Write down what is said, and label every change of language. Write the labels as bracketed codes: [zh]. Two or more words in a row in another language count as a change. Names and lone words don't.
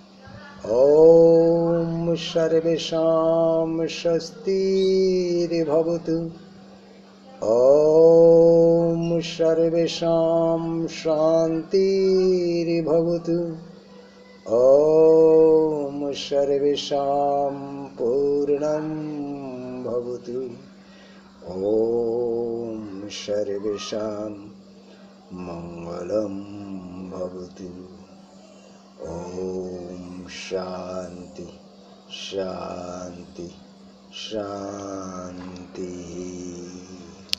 [sa] ओम सर्वेषां स्वस्तिर्भवतु। ओम सर्वेषां शान्तिर्भवतु। ओम सर्वेषां भवतु। ॐ सर्वेषां मङ्गलं भवतु। ॐ शान्ति शान्ति शान्तिः।